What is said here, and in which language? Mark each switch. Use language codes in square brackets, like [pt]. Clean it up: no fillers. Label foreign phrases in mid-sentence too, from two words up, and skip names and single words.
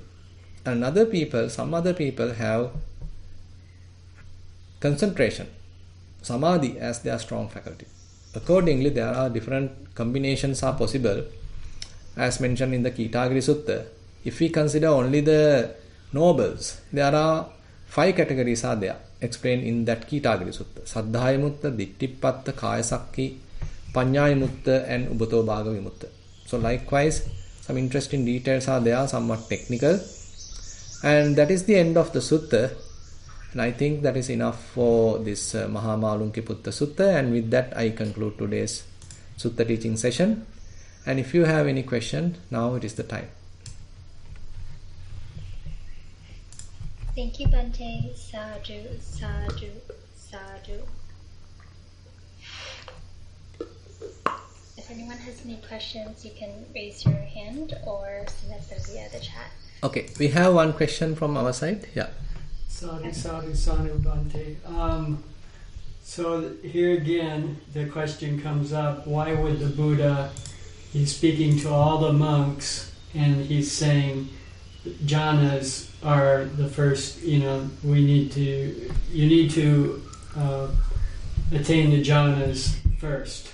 [en] And some other people have concentration, samadhi as their strong faculty. Accordingly, there are different combinations are possible, as mentioned in the Kitagiri Sutta. If we consider only the nobles, there are 5 categories are there, explained in that Kitagiri Sutta. [pi] Saddha Vimutta, Dittipatta, Kaya Sakhi, Panya Vimutta and Ubato Bhaga Vimutta. [en] So likewise, some interesting details are there, somewhat technical. And that is the end of the sutta. And I think that is enough for this Maha Malunkya Putta Sutta. And with that, I conclude today's sutta teaching session. And if you have any question, now it is the time. Thank you, Bhante. [pi] Sadhu, sadhu, sadhu. [en] If anyone has any questions, you can raise your hand or send us via the chat. Okay, we have one question from our side. Yeah. [pi] Sadhu, sadhu, sadhu, Bhante. [en] So here again, the question comes up, why would the Buddha, he's speaking to all the monks, and he's saying, jhanas are the first, you need to attain the jhanas first.